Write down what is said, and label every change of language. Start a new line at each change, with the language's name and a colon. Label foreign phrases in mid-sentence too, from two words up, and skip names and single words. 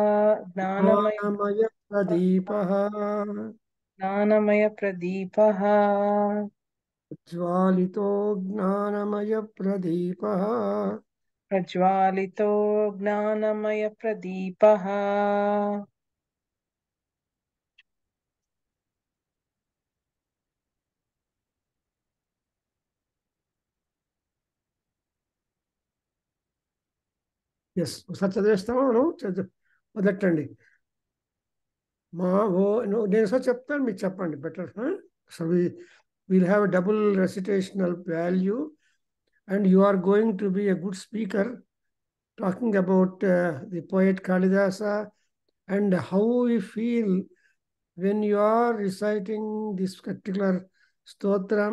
Sanskrit: ज्ञानमयप्रदीपः ज्ञानमयप्रदीपः ज्वालितो ज्ञानमयप्रदीपः प्रज्वालितो ज्ञानमयप्रदीपः।
Telugu: ఎస్ ఒకసారి చదివేస్తామా మనం మొదటండి మా ఓ నేను సార్ చెప్తాను మీరు
English: చెప్పండి better so we'll have a double recitational value and you are going to be a good speaker talking about the poet Kalidasa and how we feel when you are reciting this particular stotram.